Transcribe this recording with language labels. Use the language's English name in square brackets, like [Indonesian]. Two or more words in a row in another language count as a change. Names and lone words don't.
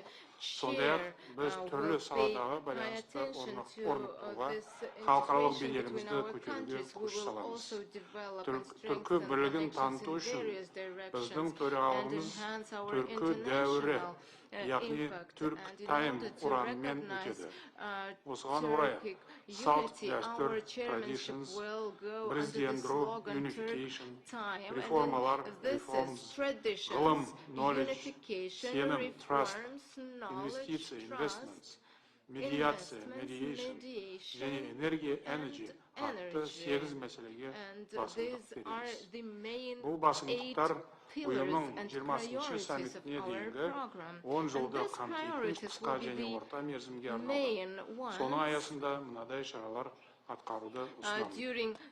[Kazakh] Сондай-ақ біз түрлі саладағы байланысты орнықтыруға, халықаралық беделімізді көтеруге күш саламыз. Түркі бірлігін таныту үшін біздің төрағалығымыз түркі дәуірі, яғни түрк тайм ұранымен өтеді. Осыған орай салт, дәстүр, traditions, біріздендіру, unification, реформалар, reforms, ғылым, knowledge, сенім, trust, инвестиция, investments, медиация, mediation, және энергия, energy атты 8 мәселеге басымдық береміз. Бұл басымдықтар ұйымның 20-шы саммитіне дейінгі 10 жылды қамтитын қысқа және орта мерзімге арналған. Соның аясында мынадай шаралар атқаруды ұсынамын.